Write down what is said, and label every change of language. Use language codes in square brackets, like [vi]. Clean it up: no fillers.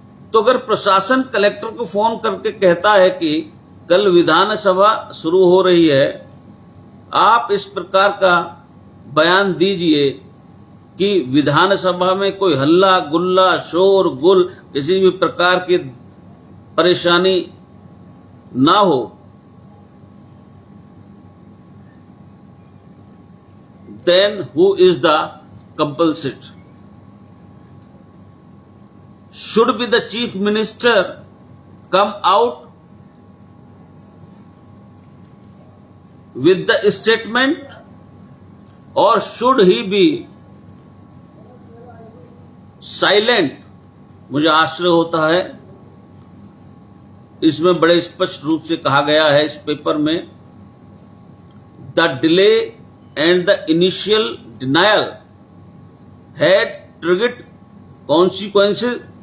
[hi] तो अगर प्रशासन कलेक्टर को फोन करके कहता है कि कल विधानसभा शुरू हो रही है, आप इस प्रकार का बयान दीजिए कि विधानसभा में कोई हल्ला गुल्ला, शोर गुल, किसी भी प्रकार की परेशानी ना हो, [en] then who is the compulsed? Should be the chief minister come out with the statement, or should he be silent? [hi] मुझे आश्चर्य होता है, इसमें बड़े स्पष्ट रूप से कहा गया है इस पेपर में, [en] The delay and the initial denial had triggered consequences।